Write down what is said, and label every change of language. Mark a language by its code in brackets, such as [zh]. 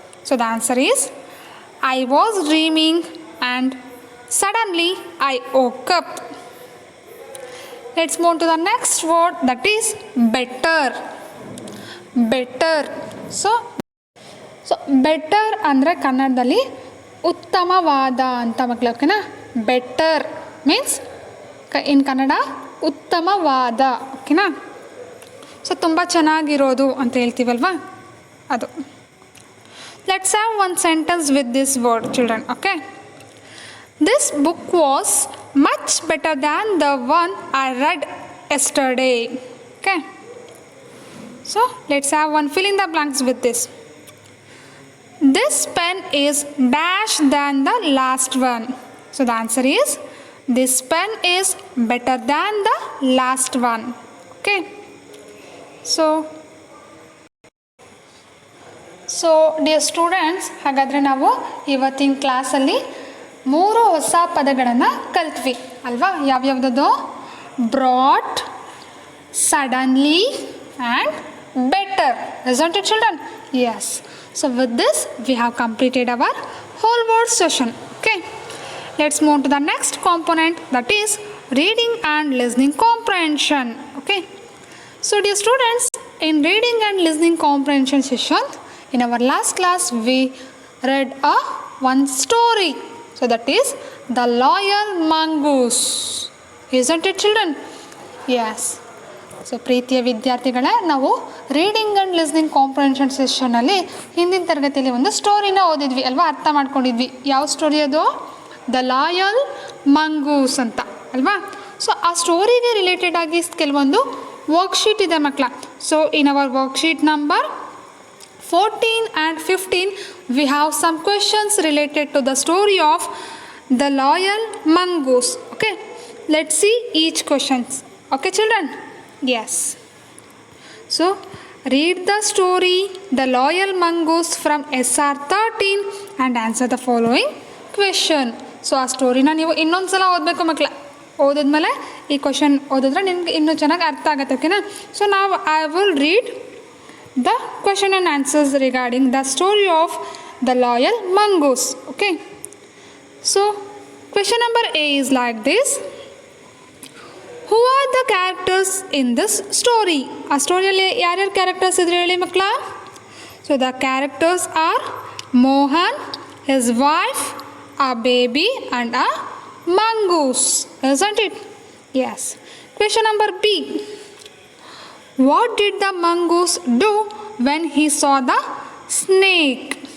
[en] So the answer is I was dreaming and suddenly I woke up. Let's move to the next word, that is better. Better. [kn] So better ಅಂದರೆ ಕನ್ನಡದಲ್ಲಿ ಉತ್ತಮವಾದ ಅಂತ ಮಕ್ಕಳು. [en] ಓಕೆನಾ? Better means in Kannada ಉತ್ತಮವಾದ. ಓಕೆನಾ? [kn] So ತುಂಬ ಚೆನ್ನಾಗಿರೋದು ಅಂತ ಹೇಳ್ತೀವಲ್ವಾ, ಅದು. [en] Let's have one sentence with this word, children. Okay, this book was much better than the one I read yesterday. Okay, so let's have one fill in the blanks with this. This pen is dash than the last one. So the answer is this pen is better than the last one. Okay, so dear students, [kn] ಹಾಗಾದರೆ ನಾವು ಇವತ್ತಿನ ಕ್ಲಾಸಲ್ಲಿ 3 ಹೊಸ ಪದಗಳನ್ನು ಕಲ್ತ್ವಿ ಅಲ್ವಾ? [en] ಯಾವ್ಯಾವ್ದು? Brought, suddenly and better. isn't it children? Yes. So with this we have completed our whole word session. Okay, let's move to the next component, that is reading and listening comprehension. Okay, so dear students, in reading and listening comprehension session, in our last class we read one story, so that is the loyal mongoose. Isn't it children? Yes. [kn] So ಪ್ರೀತಿಯ ವಿದ್ಯಾರ್ಥಿಗಳೇ, ನಾವು reading and listening comprehension ಸೆಷನಲ್ಲಿ ಹಿಂದಿನ ತರಗತಿಯಲ್ಲಿ ಒಂದು ಸ್ಟೋರಿನ ಓದಿದ್ವಿ ಅಲ್ವಾ, ಅರ್ಥ ಮಾಡ್ಕೊಂಡಿದ್ವಿ. ಯಾವ ಸ್ಟೋರಿ ಅದು? ದ ಲಾಯಲ್ ಮಂಗೂಸ್ ಅಂತ ಅಲ್ವಾ. ಸೊ ಆ ಸ್ಟೋರಿಗೆ ರಿಲೇಟೆಡ್ ಆಗಿ ಕೆಲವೊಂದು ವರ್ಕ್ಶೀಟ್ ಇದೆ ಮಕ್ಕಳ. [en] So in our worksheet number 14 and 15 we have some questions related to the story of the loyal mongoose. Okay, let's see each questions. Okay children? Yes. So read the story The Loyal Mongoose from SR 13 and answer the following question. [kn] So ಆ ಸ್ಟೋರಿನ ನೀವು ಇನ್ನೊಂದು ಸಲ ಓದಬೇಕು ಮಕ್ಕಳ. ಓದಿದ್ಮೇಲೆ ಈ question ಓದಿದ್ರೆ ನಿಮ್ಗೆ ಇನ್ನೂ ಚೆನ್ನಾಗಿ ಅರ್ಥ ಆಗುತ್ತೆ. ಓಕೆನಾ? [en] So ನಾವು I will read the question and answers regarding the story of the loyal mongoose. Okay, so question number A is like this. Who are the characters in this story? [kn] ಆ ಸ್ಟೋರಿಯಲ್ಲಿ ಯಾರ್ಯಾರು ಕ್ಯಾರೆಕ್ಟರ್ಸ್ ಇದ್ರೆ ಹೇಳಿ ಮಕ್ಕಳ. [en] So the characters are Mohan, his wife, a baby and a mongoose. Isn't it? Yes. Question number B. What did the mongoose do when he saw the snake?